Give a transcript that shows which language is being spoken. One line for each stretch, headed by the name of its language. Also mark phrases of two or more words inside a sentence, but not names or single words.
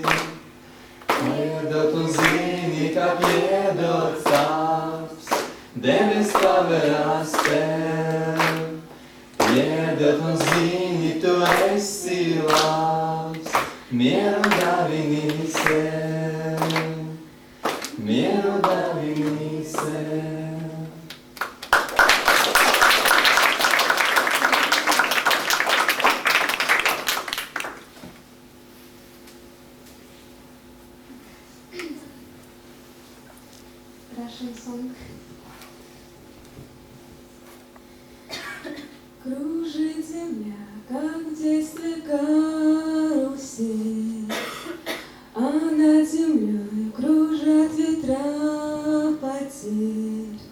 Latvian: Piedot un zini, kā piedot sāps, debes paverās tev. Piedot un zini, tu esi labs, mieru dāvini sev, mieru dāvini sev.
English: Russian song.
Russian: Кружит земля, как в детстве карусель, а над землей кружат ветра потерь.